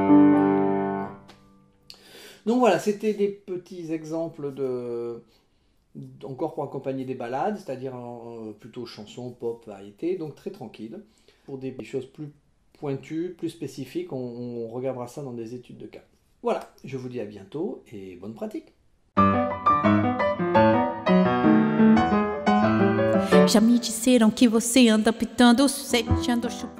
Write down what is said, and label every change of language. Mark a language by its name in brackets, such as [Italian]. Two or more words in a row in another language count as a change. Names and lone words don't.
[French] Donc voilà, c'était des petits exemples encore pour accompagner des ballades, c'est-à-dire plutôt chansons, pop, variété, donc très tranquille. Pour des choses plus pointues, plus spécifiques, on regardera ça dans des études de cas. Voilà, je vous dis à bientôt et bonne pratique. [Portuguese] Já me disseram que você anda pitando, sete ando chupando.